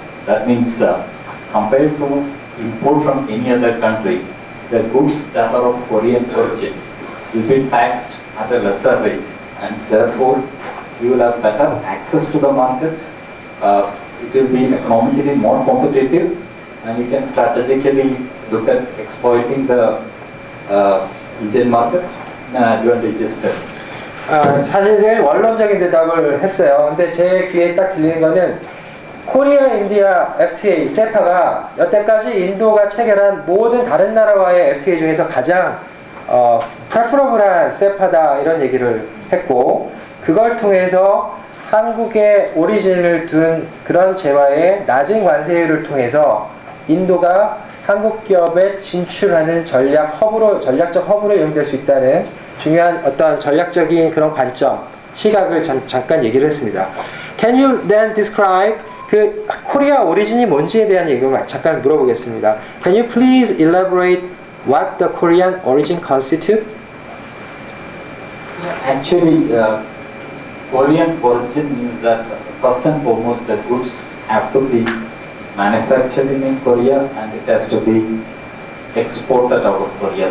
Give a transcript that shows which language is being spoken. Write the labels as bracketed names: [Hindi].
[English] That means compared to import from any other country, the goods that are of Korean origin will be taxed at a lesser rate, and therefore you will have better access to the market. It will be economically more competitive, and you can strategically look at exploiting the Indian market in an advantageous terms. [Korean] 사실 제일 원론적인 대답을 했어요. 근데 제 귀에 딱 들리는 거는 코리아 인디아 FTA, 세파가 여태까지 인도가 체결한 모든 다른 나라와의 FTA 중에서 가장 preferable한 세파다 이런 얘기를 했고, 그걸 통해서 한국의 오리진을 둔 그런 재화의 낮은 관세율을 통해서 인도가 한국 기업에 진출하는 전략적 허브로 이용될 수 있다는 중요한 어떤 전략적인 그런 관점, 시각을 잠깐 얘기를 했습니다. [English] Can you then describe [Korean] 그 코리아 오리진이 뭔지에 대한 얘기를 잠깐 물어보겠습니다. [English] Can you please elaborate what the Korean origin constitute? Actually, Korean origin means that first and foremost the goods have to be manufactured in Korea and it has to be exported out of Korea.